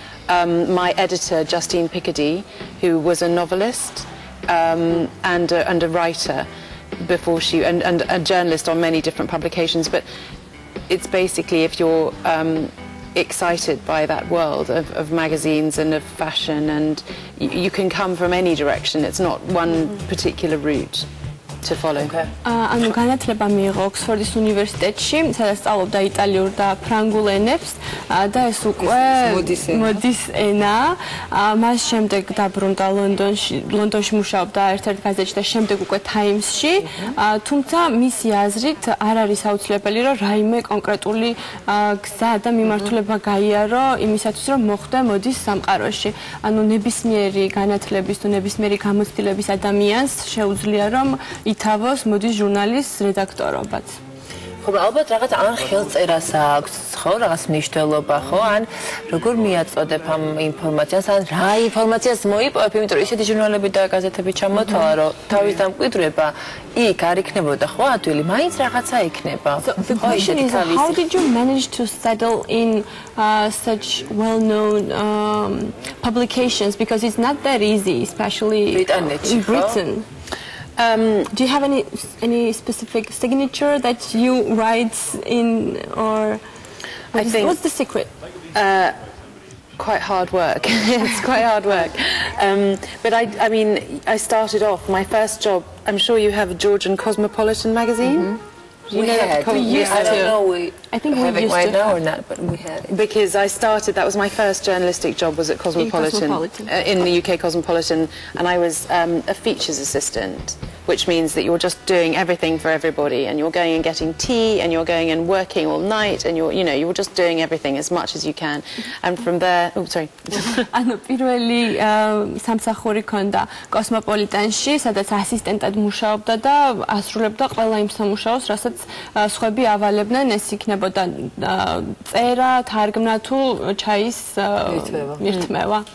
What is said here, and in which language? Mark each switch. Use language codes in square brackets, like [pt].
[en] My editor Justine Picardy, who was a novelist and a writer before and a journalist on many different publications, but it's basically if you're excited by that world of magazines and of fashion, and you can come from any direction. It's not one particular route to follow. [ka] ანუ განათლება მიიღო ოქსფორდის უნივერსიტეტში, სადაც სწავლობდა იტალიურ და ფრანგულ ენებს და ეს უკვე მოდის ენა. მას შემდეგ დაბრუნდა ლონდონში მუშაობდა ერთ-ერთ გაზეთში და შემდეგ უკვე Times-ში. თუმცა მისი აზრით არ არის აუცილებელი, რომ რაიმე კონკრეტული გზა და მიმართულება გაიარო იმისათვის, რომ მოხვდა მოდის სამყაროში. ანუ ნებისმიერი განათლების თუ ნებისმიერი გამოცდილების ადამიანს შეუძლია რომ ითავოს მოდის ჟურნალის რედაქტორობაც. ხო, ალბათ რაღაც ან ხელწერას აქვს, ხო, რაღაც მნიშვნელობა, ხო, ან როგორ მიაწოდებ ამ ინფორმაციას, ან რა ინფორმაციას მოიპოვებ, იმიტომ რომ ისეთი ჟურნალები და გაზეთები ჩამოთვალა, რომ თავის დამკვიდრება იქ არ იქნებოდა, ხო, ადვილი, მაინც რაღაცა იქნება. [en] The question is, how did you manage to settle in such well-known publications, because it's not that easy, especially in Britain. Do you have any specific signature that you write in, or what's the secret? Quite hard work. It's quite hard work. But I mean, I started off my first job. I'm sure you have a Georgian Cosmopolitan magazine. We had. I don't know. I think we have it used right to now or not, but we had it. Because I started, that was my first journalistic job, was at Cosmopolitan. In the UK Cosmopolitan, and I was a features assistant, which means that you're just doing everything for everybody, and you're going and getting tea, and you're going and working all night, and you're just doing everything as much as you can. And from there, oh sorry. [ka] ანუ პირველი სამსახური ქონდა კოსმოპოლიტანში, სადაც ასისტენტად მუშაობდა და ასრულებდა ყველა იმ სამუშაოს, რასაც სხვები ავალებდნენ, ეს იქნებოდა წერა, თარგმნა თუ ჩაის მირთმევა.